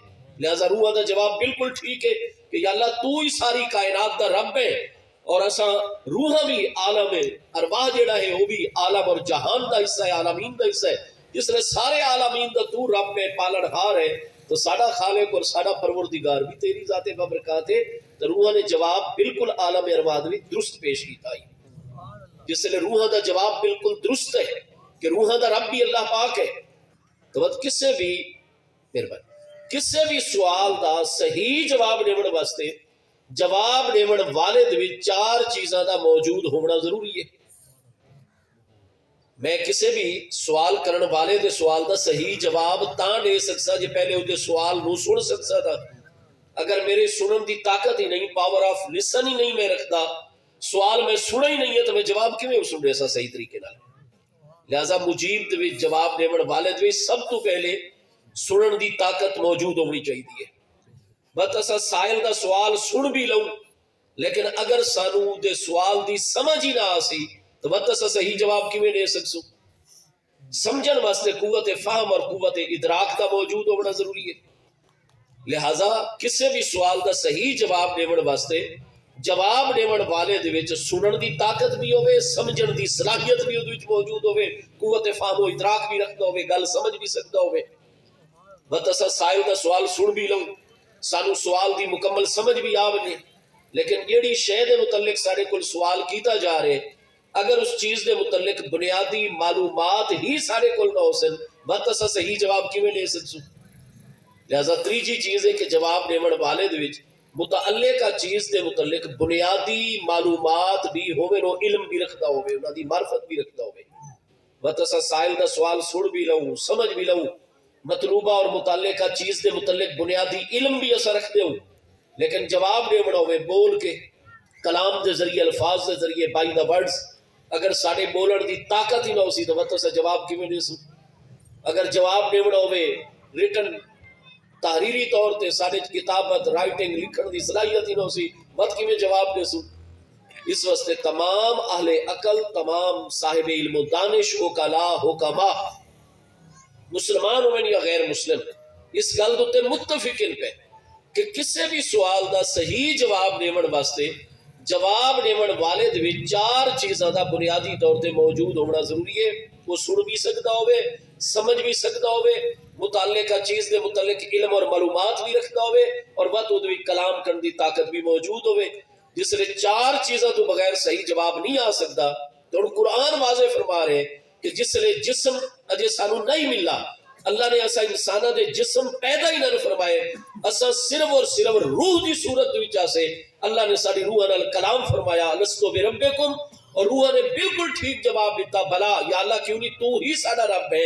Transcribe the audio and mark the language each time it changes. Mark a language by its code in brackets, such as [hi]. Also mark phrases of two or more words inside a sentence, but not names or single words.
[skr] لہذا روح دا جواب بالکل ٹھیک ہے کہ یا اللہ تو ہی ساری کائنات دا رب ہے، اور اساں روحاں بھی عالم ارواح جڑا ہے وہ بھی عالم اور جہان دا حصہ ہے، عالمین دا حصہ ہے، جس نے سارے عالمین دا تو رب ہے، پالن ہار ہے، تو ساڈا خالق اور ساڈا پروردگار بھی تیری ذات بابرکات ہے۔ تو روحاں نے جواب بالکل عالم ارواح بھی درست پیش کیتا ہے، جس لئے روحاں دا جواب بالکل درست ہے کہ روحاں دا رب بھی اللہ پاک ہے۔ تو بات کسے بھی مہربانی کسے بھی سوال دا صحیح جواب دیون واسطے جواب دیون والے دے وچ 4 چیزاں دا موجود ہونا ضروری ہے۔ میں کسے بھی سوال کرن والے دے سوال دا صحیح جواب تاں دے سکتا جے پہلے وہ سوال نو سن سکتا تھا۔ اگر میرے سنن دی طاقت ہی نہیں، [en] power of listen [skr] ہی نہیں میں رکھتا، سوال میں سنا ہی نہیں ہے تو میں جواب کیویں سن رہا سا صحیح طریقے نال. لہذا مجیب دے وچ جواب دیون والے دے وچ سب تو پہلے سنن دی طاقت موجود ہونی چاہیے. بس اسا سائل دا سوال سن بھی لوں لیکن اگر سانو دے سوال دی سمجھ ہی نہ آسی تو بس اسا صحیح جواب کیویں دے سکسو. سمجھن واسطے قوت فہم اور قوت ادراک دا موجود ہونا ضروری ہے. لہذا کسی بھی سوال دا صحیح جواب دیون واسطے جواب دیون والے دے وچ سنن دی طاقت بھی ہوے، سمجھن دی صلاحیت بھی اودے وچ موجود ہوے، قوت فہم و ادراک بھی رکھدا ہوے، گل سمجھ بھی سکدا ہوے. بس اسا سائل دا سوال سن بھی لوں، سانو سوال دی مکمل سمجھ بھی آ وجے، لیکن جیڑی شے دے متعلق سارے کول سوال کیتا جا رہے اگر اس چیز دے متعلق بنیادی معلومات ہی سارے کول نہ ہو سن بس اسا صحیح جواب کیویں دے سکسو. لہذا تیجی چیز ہے کہ جواب دیون والے دے وچ متعلقہ چیز دے متعلق بنیادی معلومات بھی ہووے، نو علم بھی رکھدا ہووے، انہاں دی معرفت بھی رکھدا ہووے. بس اسا سائل دا سوال سن بھی لوں، سمجھ بھی لوں، مطلوبہ اور متعلقہ چیز دے متعلق بنیادی علم بھی اسا رکھدے ہوں، لیکن جواب دیون ہووے بول کے کلام دے ذریعے، الفاظ دے ذریعے، [en] by the words, [skr] اگر ساڈے بولن دی طاقت ہی نہ ہو سی تو بس اسا جواب کیویں دے سو. اگر جواب دیون ہووے ریٹن تحریری طور تے سارے کتابت رائٹنگ لکھن دی صلاحیت ہی نہ سی بات کی میں جواب دے سوں. اس واسطے تمام اہل عقل، تمام صاحب علم و دانش، اوکلا، حکما، مسلمان ہوئے یا غیر مسلم، اس گل تے متفقن پہ کہ کسی بھی سوال دا صحیح جواب دیون واسطے جواب دیون والے دے وچ چار چیزاں دا بنیادی طور تے موجود ہونا ضروری ہے. وہ سن بھی سکتا ہوئے، سمجھ بھی سکتا ہوئے، متعلقہ چیز دے متعلق علم اور معلومات بھی رکھتا ہوئے، اور بات وہ کلام کرنے دی طاقت بھی موجود ہوئے. جس نے چار چیزوں تو بغیر صحیح جواب نہیں آ سکتا. تو قرآن واضح فرما رہے کہ جس نے جسم اجے سانو نہیں ملا، اللہ نے ایسا انسانہ دے جسم پیدا ہی نہ فرمائے، ایسا صرف اور صرف روح دی صورت وچ سے اللہ نے ساری روح نال کلام فرمایا، [ar] لستو بربکم، [skr] اور روح نے بالکل ٹھیک جواب دیتا، بلا یا اللہ کیوں نہیں تو ہی ساڈا رب ہے.